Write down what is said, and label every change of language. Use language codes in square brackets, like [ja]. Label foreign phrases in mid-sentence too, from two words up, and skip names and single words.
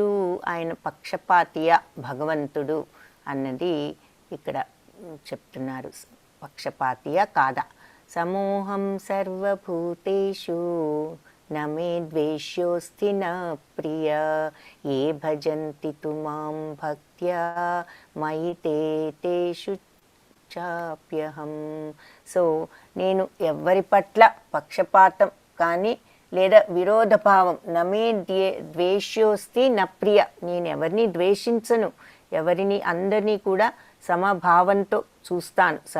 [te] ఆయన పక్షపాతియ భగవంతుడు అన్నది ఇక్కడ చెప్తున్నారు. పక్షపాతియ కాదా? [sa] సమూహం సర్వభూతేషు నమే ద్వేష్యోస్తి న ప్రియ ఏ భజంతి తు మాం భక్త్యా మయి తేషు చాప్యహం. [te] సో నేను ఎవ్వరి పట్ల పక్షపాతం కానీ లేదా విరోధభావం, [sa] నమే ద్వేష్యోస్తి న ప్రియ, [te] నేను ఎవరిని ద్వేషించను, ఎవరిని అందరినీ కూడా సమభావంతో చూస్తాను.